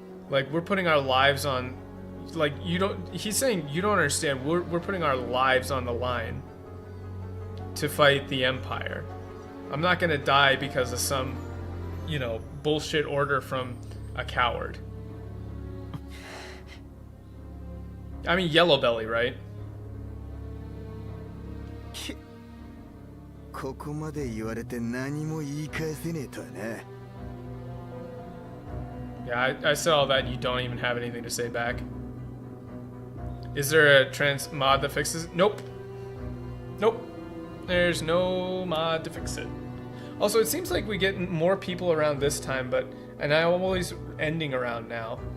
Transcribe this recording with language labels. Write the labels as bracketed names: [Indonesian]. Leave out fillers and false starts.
[English] Like, we're putting our lives on, like, he's saying you don't understand, we're putting our lives on the line to fight the Empire. I'm not gonna die because of some, you know, bullshit order from a coward. I mean, Yellow Belly, right? [Japanese] ここまで言われて何も言い返せねえとはな。 [English] Yeah, I said all that and you don't even have anything to say back. Is there a trans mod that fixes it? Nope. Nope. There's no mod to fix it. Also, it seems like we get more people around this time, and I'm always ending around now.